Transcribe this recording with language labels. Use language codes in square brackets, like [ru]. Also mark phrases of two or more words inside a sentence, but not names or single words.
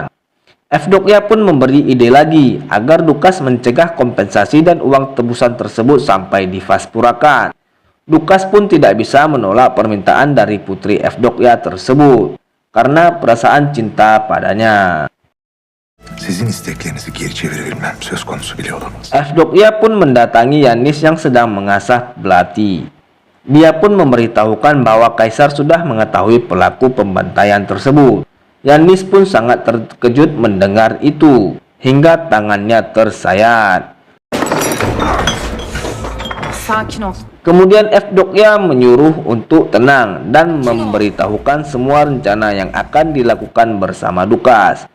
[id] Evdokia pun memberi ide lagi agar Dukas mencegah kompensasi dan uang tebusan tersebut sampai divaspurakan. Dukas pun tidak bisa menolak permintaan dari putri Evdokia tersebut karena perasaan cinta padanya. [tr] Sizin isteklerinizi geri çevirebilmem söz konusu bile olamaz. [id] Evdokia pun mendatangi Yanis yang sedang mengasah belati. Dia pun memberitahukan bahwa Kaisar sudah mengetahui pelaku pembantaian tersebut. Yanis pun sangat terkejut mendengar itu, hingga tangannya tersayat. Kemudian Evdokia menyuruh untuk tenang dan memberitahukan semua rencana yang akan dilakukan bersama Dukas.